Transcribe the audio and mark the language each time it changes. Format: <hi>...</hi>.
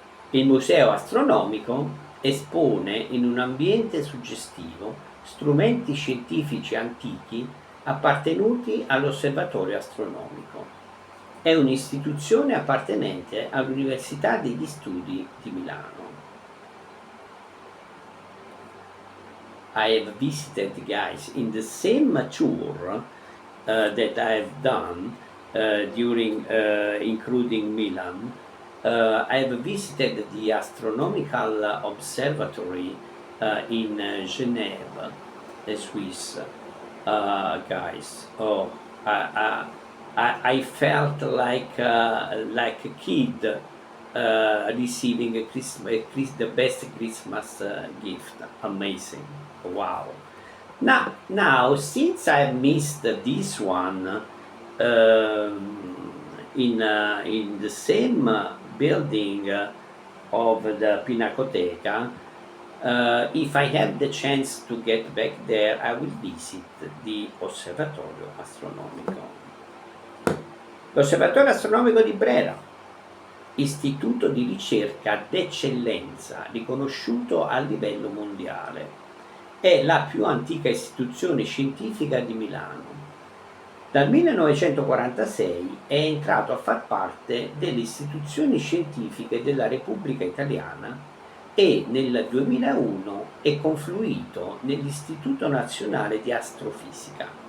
<it>Il Museo Astronomico espone in un ambiente suggestivo strumenti scientifici antichi appartenuti all'Osservatorio Astronomico. È un'istituzione appartenente all'Università degli Studi di Milano.</it> <en>I have visited, guys, in the same tour that I have done during including Milan. I have visited the astronomical observatory in Geneva, Swiss, guys. Oh, I felt like a kid receiving the best Christmas gift. Amazing! Wow! Now, since I missed this one in the same building of the Pinacoteca, if I have the chance to get back there, I will visit the Osservatorio Astronomico.</en> <it>L'Osservatorio Astronomico di Brera, istituto di ricerca d'eccellenza riconosciuto a livello mondiale, è la più antica istituzione scientifica di Milano. Dal 1946 è entrato a far parte delle istituzioni scientifiche della Repubblica Italiana e nel 2001 è confluito nell'Istituto Nazionale di Astrofisica.</it>